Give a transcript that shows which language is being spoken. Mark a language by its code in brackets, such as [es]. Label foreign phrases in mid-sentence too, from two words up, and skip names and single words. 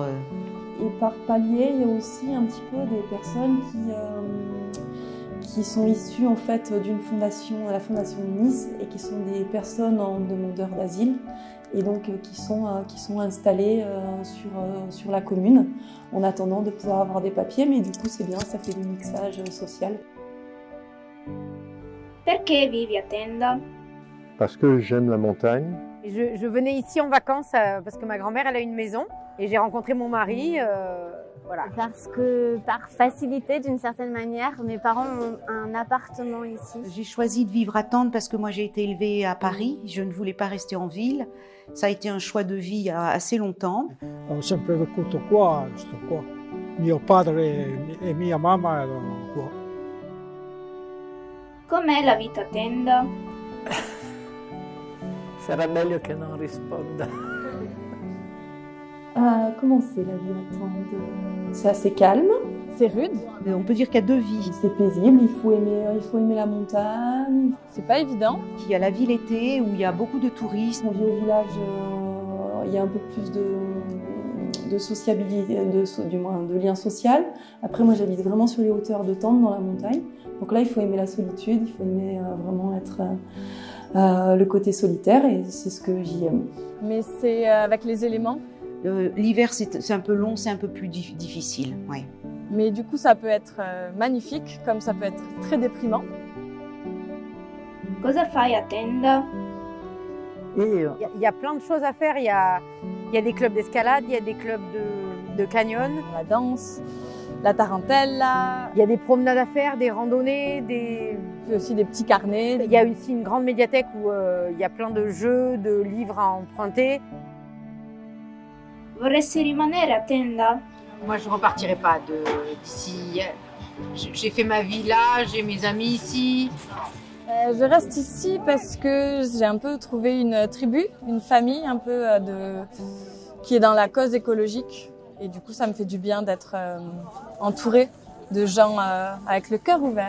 [fr] Et par palier, il y a aussi un petit peu des personnes qui sont issues en fait d'une fondation, la fondation Nice, et qui sont des personnes en demandeur d'asile, et donc qui sont installées sur la commune, en attendant de pouvoir avoir des papiers, mais du coup c'est bien, ça fait du mixage social. [it] Perché vivi a Tende? [fr] Parce que j'aime la montagne. Je venais ici en vacances parce que ma grand-mère elle a une maison et j'ai rencontré mon mari. Voilà. Parce que par facilité d'une certaine manière, mes parents ont un appartement ici. J'ai choisi de vivre à Tende parce que moi j'ai été élevée à Paris, je ne voulais pas rester en ville. Ça a été un choix de vie il y a assez longtemps. [it] Ho sempre vissuto qua, sto qua. Mio padre e mia mamma erano qua. Com'è la vita a Tende? Sarà meglio che non risponda. [fr] Comment c'est la vie à Tende? C'est assez calme. C'est rude, On peut dire qu'il y a deux vies. C'est paisible, il faut aimer la montagne. c'est pas évident. Il y a la vie l'été où il y a beaucoup de touristes. On vit au village, il y a un peu plus de sociabilité, du moins de lien social. Après, moi, j'habite vraiment sur les hauteurs de Tende, dans la montagne. Donc là, il faut aimer la solitude, il faut aimer vraiment être le côté solitaire, et c'est ce que j'y aime. Mais c'est avec les éléments. L'hiver, c'est un peu long, c'est un peu plus difficile. Ouais. Mais du coup, ça peut être magnifique, comme ça peut être très déprimant. [it] Cosa fai a Tende? Io [fr] Il y a plein de choses à faire. Il y a des clubs d'escalade, il y a des clubs de canyon. La danse, la tarentella, Il y a des promenades à faire, des randonnées, puis aussi des petits carnets. Il y a aussi une grande médiathèque où il y a plein de jeux, de livres à emprunter. [it] Vorresti rimanere a Tende? [fr] Moi, je ne repartirai pas d'ici. J'ai fait ma vie là, j'ai mes amis ici. Je reste ici parce que j'ai un peu trouvé une tribu, une famille un peu qui est dans la cause écologique. Et du coup, ça me fait du bien d'être entourée de gens avec le cœur ouvert.